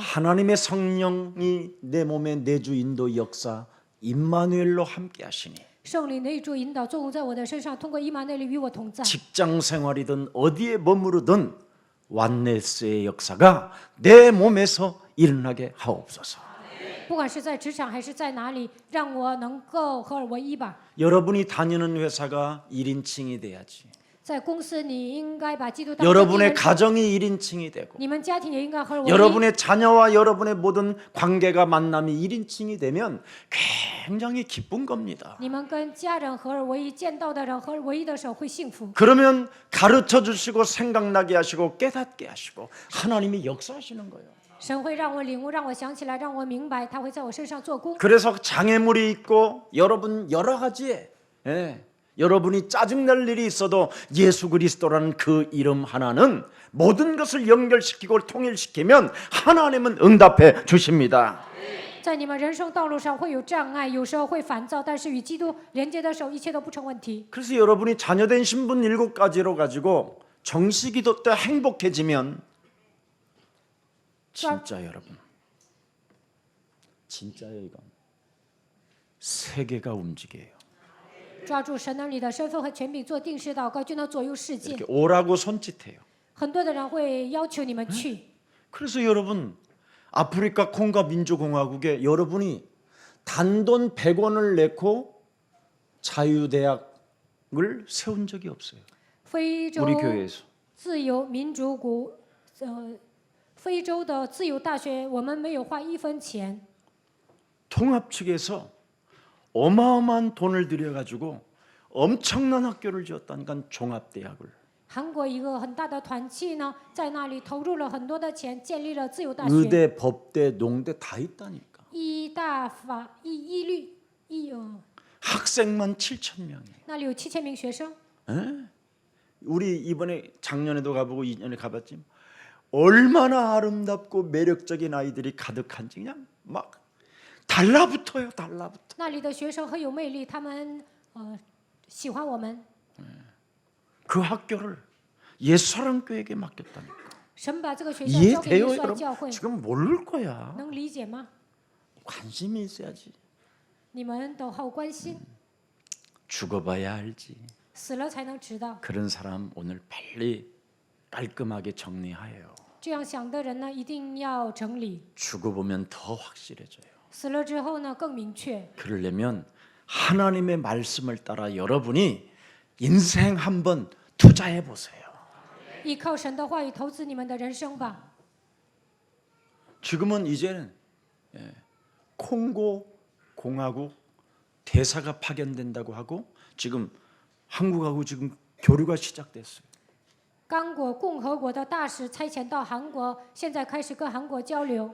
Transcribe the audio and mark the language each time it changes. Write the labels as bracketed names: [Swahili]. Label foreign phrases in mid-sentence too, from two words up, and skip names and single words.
[Korean] 하나님의 성령이 내 몸에 내주 인도 역사 임마누엘로 함께 하시니 [Chinese] 圣灵内住引导作用在我的身上，通过伊玛内利与我同在。 [Korean] 직장 생활이든 어디에 머무르든 완네스의 역사가 내 몸에서 일어나게 하옵소서. [Chinese] 不管是在职场还是在哪里，让我能够合而为一吧。 [Korean] 여러분이 다니는 회사가 1인칭이 돼야지. [Chinese] 在公司，你应该把基督当作第一 [Korean] 여러분의 [Chinese] 人， [Korean] 가정이 1인칭이 되고 [Chinese] 你们家庭也应该合而为一。 [Korean] 여러분의 자녀와 여러분의 모든 관계가 만남이 1인칭이 되면 굉장히 기쁜 겁니다. [Chinese] 你们跟家人合而为一，见到的人合而为一的时候会幸福。 [Korean] 그러면 가르쳐 주시고 생각나게 하시고 깨닫게 하시고 하나님이 역사하시는 거예요. [Chinese] 神会让我领悟，让我想起来，让我明白，他会在我身上做工。 [Korean] 그래서 장애물이 있고 여러분 여러 가지에 여러분이 짜증날 일이 있어도 예수 그리스도라는 그 이름 하나는 모든 것을 연결시키고 통일시키면 하나님은 응답해 주십니다. [Chinese] 在你们人生道路上会有障碍，有时候会烦躁，但是与基督连接的时候，一切都不成问题。 [Korean] 그래서 여러분이 자녀된 신분 7가지로 가지고 정식기도 때 행복해지면 진짜 여러분 진짜예요. 이건 세계가 움직여요. [Chinese] 抓住神儿女的身份和权柄做定时祷告，就能左右世界。 [Korean] 이렇게 오라고 손짓해요. [Chinese] 很多的人会要求你们去， [Korean] 그래서 여러분 아프리카 콩고 민주공화국에 여러분이 단돈 100원을 내고 자유대학을 세운 적이 없어요. [Chinese] 非洲 [Korean] 우리 교회에서. [Chinese] 自由民主国非洲的自由大学，我们没有花1分钱， [Korean] 통합 측에서 어마어마한 돈을 들여가지고 엄청난 학교를 지었다니까 종합대학을. [Chinese] 韩国一个很大的团契呢，在那里投入了很多的钱，建立了自由大学， [Korean] 의대, 법대, 농대 다 있다니까. [Chinese] 医大法医律 [Korean] 학생만 7천 명이에요. [Chinese] 那里有7000名学生。 [Korean] 우리 이번에 작년에도 가보고 2년에 가봤지. 얼마나 아름답고 매력적인 아이들이 가득한지 그냥 막 달라붙어요. 달라붙어. [Chinese] 那里的学生很有魅力，他们喜欢我们。 [Korean] 그 학교를 옛사랑교회에게 맡겼다니까. [Chinese] 神把这个学校交给 [Korean] 이해돼요 [Chinese] 耶稣爱教 [Korean] 여러분? [Chinese] 会， [Korean] 지금 모를 거야. [Chinese] 能理解吗？ [Korean] 관심이 있어야지. [Chinese] 你们都好关心， [Korean] 죽어봐야 알지. [Chinese] 死了才能知道。 [Korean] 그런 사람 오늘 빨리 깔끔하게 정리하여요. [Chinese] 这样想的人呢，一定要整理。 [Korean] 죽어보면 더 확실해져요. [Chinese] 死了之后呢，更明确。 [Korean] 그러려면 하나님의 말씀을 따라 여러분이 인생 한번 투자해 보세요. [Chinese] 依靠神的话语投资你们的人生吧。 [Korean] 지금은 이제는 콩고 공화국 대사가 파견된다고 하고 지금 한국하고 지금 교류가 시작됐어요. [Chinese] 刚果共和国的大使差遣到韩国，现在开始跟韩国交流。